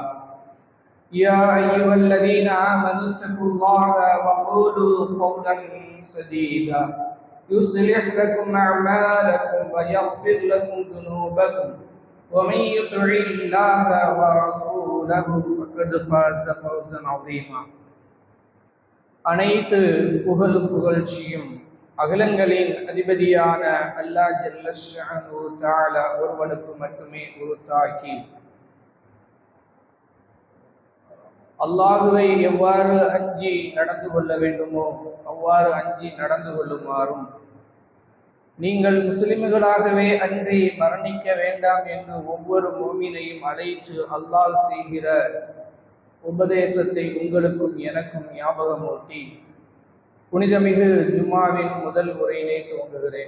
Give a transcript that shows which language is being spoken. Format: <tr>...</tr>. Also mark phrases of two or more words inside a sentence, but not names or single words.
<ar>يا أيها الذين آمنوا اتقوا الله وقولوا قولا سديدا يصلح لكم أعمالكم ويغفر لكم ذنوبكم ومن يطع الله ورسوله فقد فاز فوزا عظيما.</ar> <ta>அனைத்து புகழும் புகழ்ச்சியும் அகிலங்களின் அதிபதியான அல்லாஹ்</ta> <ar>جل شأنه تعالى</ar> <ta>ஒருவனுக்கு மட்டுமே உரித்தாக்கி அல்லாஹுவை எவ்வாறு அஞ்சி நடந்து கொள்ள வேண்டுமோ அவ்வாறு அஞ்சி நடந்து கொள்ளுமாறும், நீங்கள் முஸ்லிம்களாகவே அன்றி மரணிக்க வேண்டாம் என்று ஒவ்வொரு மூமினையும் அழைத்து அல்லாஹ் செய்கிற உபதேசத்தை உங்களுக்கும் எனக்கும் ஞாபகமூட்டி புனிதமிகு ஜும்மாவின் முதல் உரையினை துவங்குகிறேன்.</ta>